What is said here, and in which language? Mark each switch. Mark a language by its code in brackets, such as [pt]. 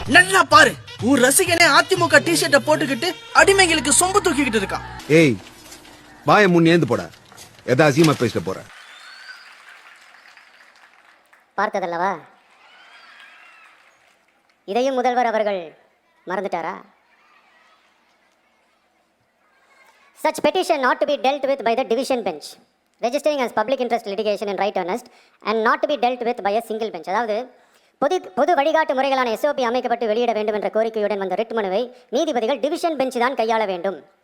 [ta] நல்லா பாரு, ஒரு ரசிகனே அதிமுக டிஷர்ட்டை போட்டுக்கிட்டு அடிமைகளுக்கு சொம்பு தூக்கிக்கிட்டு இருக்கான். ஏய் வாய முன் ஏந்து போட, எதா அசியமா பேசிட்டு போற. பார்த்ததல்லவா? இதையும் முதல்வர் அவர்கள் மறந்துட்டாரா? [en] Such petition not to be dealt with by the division bench, registering as public interest litigation in right earnest and not to be dealt with by a single bench. [ta] அதாவது பொது வழிகாட்டு முறைகளான SOP அமைக்கப்பட்டு வெளியிட வேண்டும் என்ற கோரிக்கையுடன் வந்த ரிட் மனுவை நீதிபதிகள் டிவிஷன் பெஞ்ச் தான் கையாள வேண்டும்.